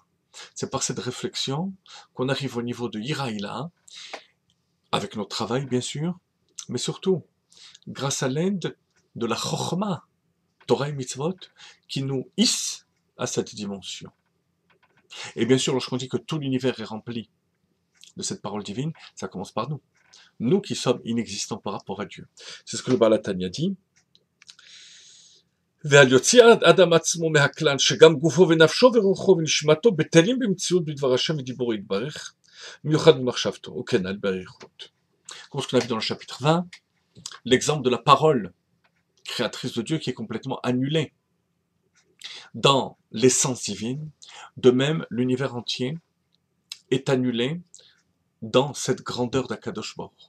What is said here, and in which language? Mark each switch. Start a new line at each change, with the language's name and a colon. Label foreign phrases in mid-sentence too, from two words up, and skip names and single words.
French: C'est par cette réflexion qu'on arrive au niveau de
Hebrew: יראה עילאה,
French: avec notre travail bien sûr, mais surtout grâce à l'aide de la Chokhmah, Torah et Mitzvot, qui nous hisse à cette dimension. Et bien sûr, lorsqu'on dit que tout l'univers est rempli de cette parole divine, ça commence par nous. Nous qui sommes inexistants par rapport à Dieu. C'est ce que le Baal HaTanya dit.
Hebrew: ועל יוציא האדם עצמו מהכלל שגם גופו ונפשו ורוחו ונשמתו בטלים במציאות בדבר השם ודיבורו יתברך, מיוחד במחשבתו, וכנ"ל באריכות.
French: Comme ce qu'on a vu dans le chapitre 20, l'exemple de la parole créatrice de Dieu qui est complètement annulée dans l'essence divine, de même l'univers entier est annulé dans cette grandeur d'Akadosh Baruch.